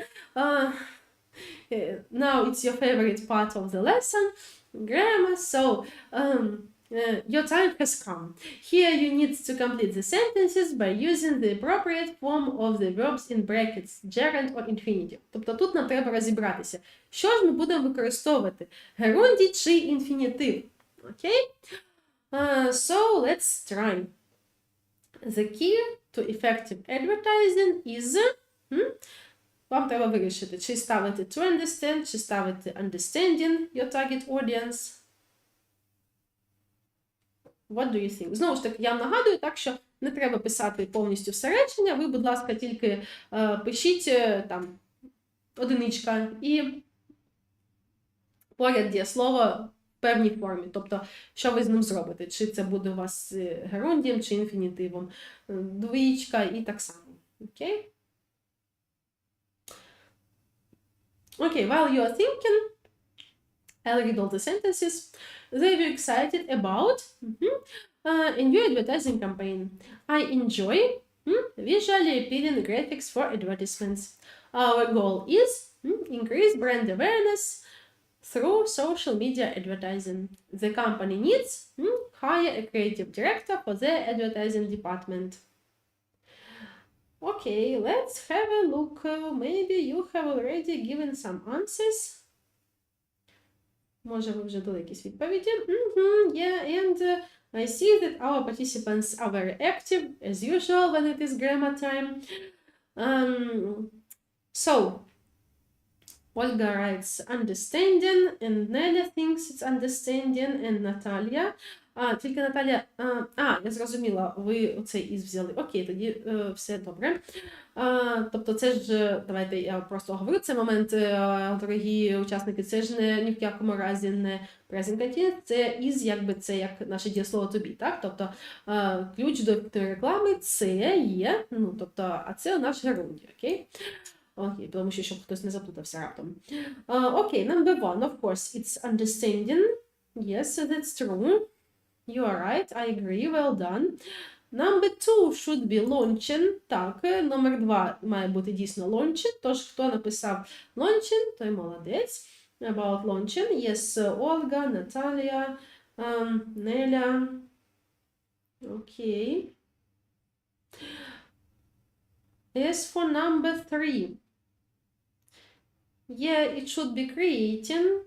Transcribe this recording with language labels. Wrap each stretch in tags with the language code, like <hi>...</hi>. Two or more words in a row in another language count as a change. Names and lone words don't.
<en>Now it's your favorite part of the lesson, grammar. So your time has come. Here you need to complete the sentences by using the appropriate form of the verbs in brackets, gerund or infinitive.</en> <uk>Тобто тут нам треба розібратися, що ж ми будемо використовувати, герундій чи інфінітив. Окей?</uk> <en>So let's try. The key to effective advertising is...</en> <uk>Вам треба вирішити, чи ставити</uk> <en>to understand,</en> <uk>чи ставити</uk> <en>understanding your target audience. What do you think?</en> <uk>Знову ж таки, я вам нагадую, так, що не треба писати повністю все речення, ви, будь ласка, тільки пишіть там одиничка і поряд дієслово в певній формі. Тобто, що ви з ним зробите? Чи це буде у вас герундієм, чи інфінітивом, двоїчка і так само. Окей?</uk> <en>Okay, while you are thinking, I'll read all the sentences. They were excited about a new advertising campaign. I enjoy visually appealing graphics for advertisements. Our goal is increase brand awareness through social media advertising. The company needs hire a creative director for their advertising department. Okay, let's have a look. Maybe you have already given some answers.</en> <uk>Може, ви вже дали якісь відповіді.</uk> <en>Yeah, and I see that our participants are very active, as usual, when it is grammar time. So, Olga writes understanding, and Nelia thinks it's understanding, and Natalia.</en> <uk>Тільки Наталя... я зрозуміла, ви оцей із взяли. Окей, тоді все добре. Тобто це ж, давайте я просто говорю, це момент, дорогі учасники, це ж ні в якому разі не</uk> <en>present continuous,</en> <uk>це із, якби це як наше дієслово</uk> <en>to be,</en> <uk>так? Тобто ключ до ефективної реклами це є, тобто, а це наш герундій, окей? Окей, тому що, щоб хтось не заплутався раптом. Окей,</uk> <en>number one, of course, it's understanding. Yes, that's true. You are right, I agree, well done. Number two should be launching.</en> <uk>Так, номер два має бути дійсно launching. Тож, хто написав launching, той молодець.</uk> <en>About launching. Yes, Olga, Natalia, Nelia. Okay. As for number three. Yeah, it should be creating.</en>